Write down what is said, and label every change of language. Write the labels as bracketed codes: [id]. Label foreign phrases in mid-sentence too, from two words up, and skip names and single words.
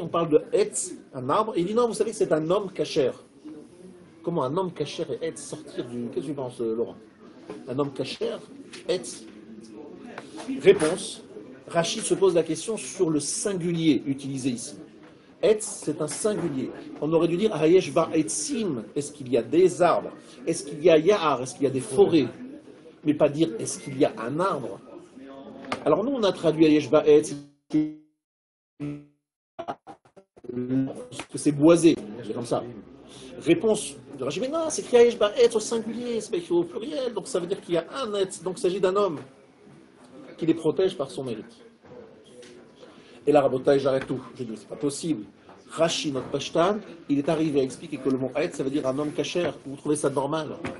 [fr] On parle de Etz, un arbre, et il dit non, vous savez que c'est un homme kasher. Comment un homme kasher et Etz sortir du... Qu'est-ce que tu penses, Laurent? Un homme kasher, Etz. Réponse, Rachid se pose la question sur le singulier utilisé ici. Etz, c'est un singulier. On aurait dû dire [he] היש בה עצים. [fr] Est-ce qu'il y a des arbres? Est-ce qu'il y a Yahar? Est-ce qu'il y a des forêts? Mais pas dire est-ce qu'il y a un arbre? Alors nous, on a traduit [he] היש בה עץ, [fr] que c'est boisé. C'est comme ça. Réponse de Rashi, mais non, c'est écrit [he] היש בה עץ [fr] au singulier, c'est pas écrit au pluriel. Donc ça veut dire qu'il y a un etz. Donc il s'agit d'un homme qui les protège par son mérite. Et là, Rabotai, j'arrête tout. Je dis, c'est pas possible. Rashi, notre Pashtan, il est arrivé à expliquer que le mot Haetz, ça veut dire un homme kasher. Vous trouvez ça normal?